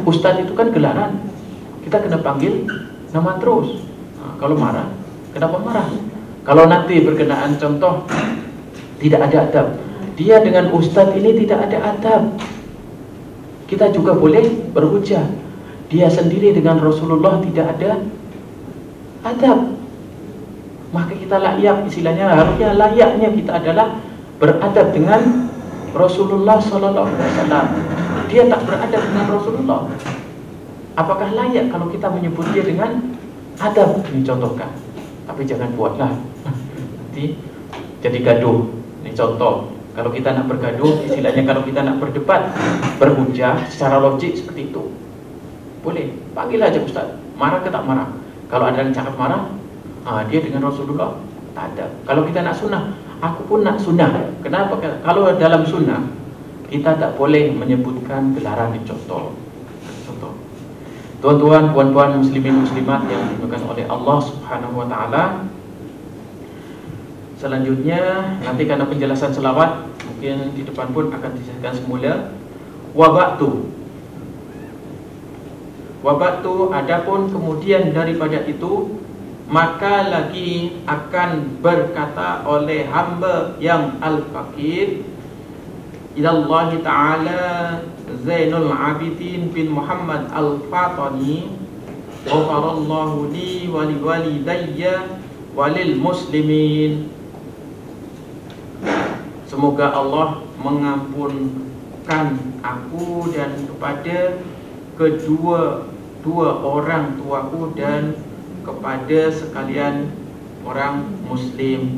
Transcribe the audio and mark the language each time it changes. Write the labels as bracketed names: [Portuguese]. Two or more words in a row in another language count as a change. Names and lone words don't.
[Malay] Ustaz itu kan gelaran, kita kena panggil nama terus. Kalau marah, kenapa marah? Kalau nanti berkenaan contoh tidak ada adab, dia dengan ustaz ini tidak ada adab, kita juga boleh berhujah. Dia sendiri dengan Rasulullah tidak ada adab, maka kita layak, istilahnya harusnya layaknya kita adalah beradab dengan Rasulullah SAW. Dia tak beradab dengan Rasulullah, apakah layak kalau kita menyebut dia dengan adab? Ini contohkan, tapi jangan buatlah nanti jadi gaduh. Ini contoh, kalau kita nak bergaduh, istilahnya kalau kita nak berdebat, berhujah secara logik seperti itu, boleh panggil aja ustaz, marah ke tak marah. Kalau ada yang cakap marah, dia dengan Rasulullah tak ada. Kalau kita nak sunnah, aku pun nak sunnah. Kenapa? Kalau dalam sunnah kita tak boleh menyebutkan gelaran di contoh. Tuan-tuan, puan-puan, muslimin muslimat yang dimuliakan oleh Allah [Arabic] سبحانه وتعالى. [Malay] Selanjutnya nanti karena penjelasan selawat mungkin di depan pun akan dijelaskan semula. Wabatu adapun kemudian daripada itu, maka lagi akan berkata oleh hamba yang al-faqir, [Arabic] إلى الله تعالى [Malay] Zainul Abidin bin Muhammad Al-Fatani [Arabic] غفر الله لي ولوالدي وللمسلمين. [Malay] Semoga Allah mengampunkan aku dan kepada kedua orang tuaku dan kepada sekalian orang muslim.